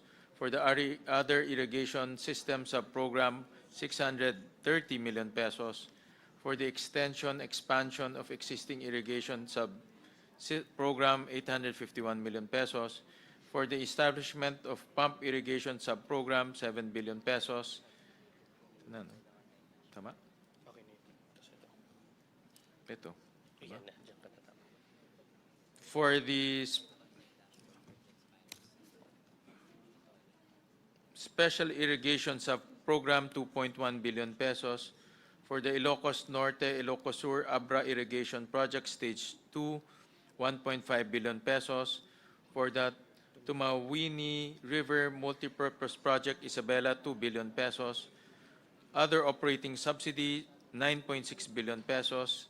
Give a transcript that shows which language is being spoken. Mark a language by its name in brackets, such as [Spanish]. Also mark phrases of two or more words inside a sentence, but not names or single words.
[English] For the other irrigation system sub program, 630 million pesos. For the expansion of existing irrigation sub program, 851 million pesos. For the establishment of pump irrigation sub program, 7 billion pesos. [Filipino] Ano? Tama? Ito. Diba? [English] For the special irrigation sub program, 2.1 billion pesos. For the Ilocos Norte, Ilocos Sur, Abra Irrigation Project Stage 2, 1.5 billion pesos. For the Tumawini River Multipurpose Project, Isabela, 2 billion pesos. Other operating subsidy, 9.6 billion pesos.